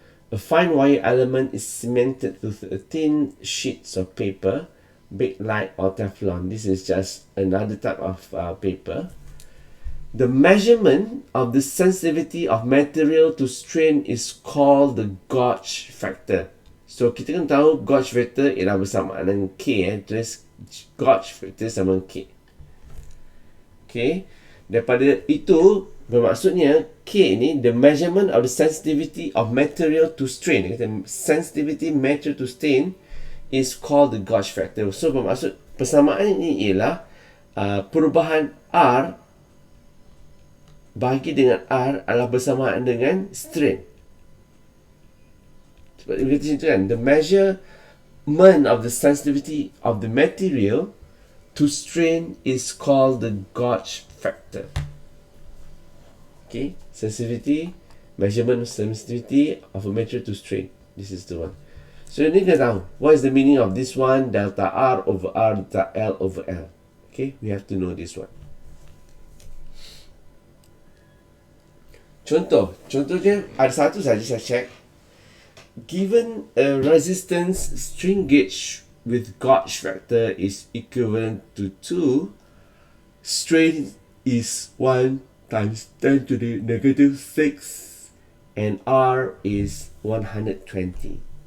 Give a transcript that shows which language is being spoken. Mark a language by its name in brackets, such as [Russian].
[English] A fine wire element is cemented with a thin sheets of paper, bakelite or Teflon. This is just another type of paper. The measurement of the sensitivity of material to strain is called the gauge factor. [Malay] So kita kan tahu gauge factor ialah bersamaan dengan K. Tulis gauge factor sama K. Okay. Daripada itu bermaksudnya K ni, [English] the measurement of the sensitivity of material to strain. Kata sensitivity material to strain is called the gauge factor. [Malay] So bermaksud persamaan ini ialah perubahan R bahagi dengan R adalah bersamaan dengan strain. Seperti kita situ kan, [English] the measurement of the sensitivity of the material to strain is called the gauge factor. Okay, sensitivity, measurement of sensitivity of a material to strain. This is the one. So you need to know what is the meaning of this one, delta R over R, delta L over L. Okay, we have to know this one. [Malay] Contohnya ada satu saja saya check. [English] Given a resistance strain gauge with gauge factor is equivalent to 2, strain is 1 times 10 to the negative 6 and R is 120.